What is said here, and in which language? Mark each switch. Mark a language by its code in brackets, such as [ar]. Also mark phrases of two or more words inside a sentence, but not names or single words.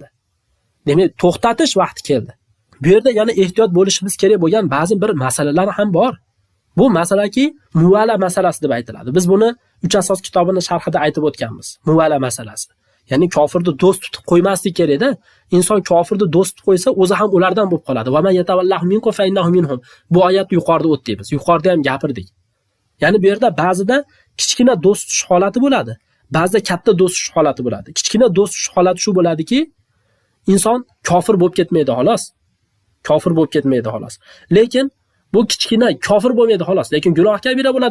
[uz] Demak, to'xtatish vaqti keldi. Bu yerda yana ehtiyot bo'lishimiz kerak bo'lgan ba'zi bir masalalar ham bor. Bu masalaki muvala masalasi deb aytiladi. Biz buni 3 asos kitobining sharhida aytib o'tganmiz. Muvala masalasi. Ya'ni kofirni do'st tutib qo'ymaslik kerak-da. Inson kofirni do'st tutib qo'ysa, o'zi ham ulardan bo'lib qoladi. [ar] ومن يتولهم منكم فإنه منهم. [uz] Bu oyat yuqorida o'tdik biz. Yuqorida ham gapirdik. Ya'ni bu yerda ba'zida kichkina do'st tutish holati bo'ladi. Ba'zida katta do'st tutish holati bo'ladi. Kichkina do'st tutish holati shu bo'ladiki, inson kofir bo'lib ketmaydi xolos. Kofir bo'lib ketmaydi xolos. Lekin bu kichkina kofir bo'lmaydi xolos, lekin gunoh kabira bo'ladi.